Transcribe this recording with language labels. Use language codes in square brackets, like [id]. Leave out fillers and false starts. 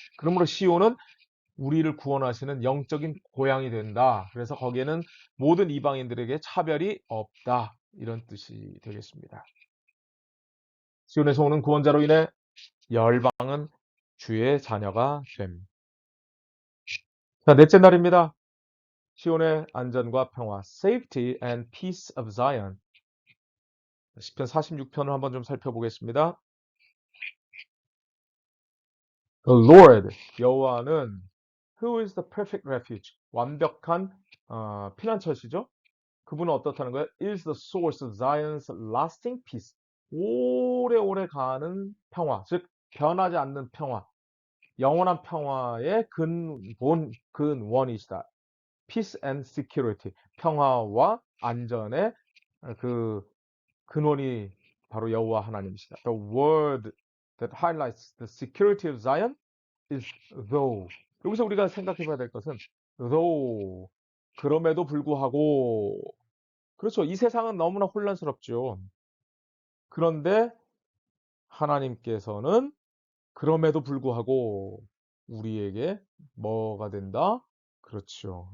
[ko] 그러므로 시온은 우리를 구원하시는 영적인 고향이 된다. 그래서 거기에는 모든 이방인들에게 차별이 없다. 이런 뜻이 되겠습니다. 시온에서 오는 구원자로 인해 열방은 주의 자녀가 됨. 자, 넷째 날입니다. 시온의 안전과 평화, [en] safety and peace of Zion. [ko] 시편 46편을 한번 좀 살펴보겠습니다. [en] The Lord, [ko] 여호와는 [en] Who is the perfect refuge? [ko] 완벽한 피난처시죠. 그분은 어떻다는 거예요? [en] Is the source of Zion's lasting peace. [ko] 오래오래 가는 평화, 즉 변하지 않는 평화, 영원한 평화의 근원이시다. [en] Peace and security, [ko] 평화와 안전의 그 근원이 바로 여호와 하나님이시다. [en] The word that highlights the security of Zion is though. [ko] 여기서 우리가 생각해 봐야 될 것은 though, 그럼에도 불구하고. 그렇죠. 이 세상은 너무나 혼란스럽죠. 그런데 하나님께서는 그럼에도 불구하고 우리에게 뭐가 된다? 그렇죠.